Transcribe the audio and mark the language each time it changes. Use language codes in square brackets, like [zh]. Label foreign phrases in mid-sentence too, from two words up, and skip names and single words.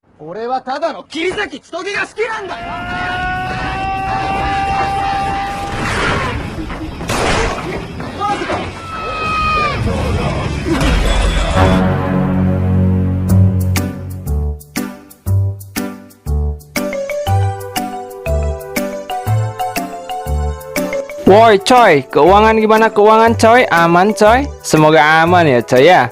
[ja] 俺はただの桐崎千棘が好きなんだよ。マジか。 [id] Woi coy, keuangan gimana keuangan coy? Aman coy? Semoga aman ya coy ya.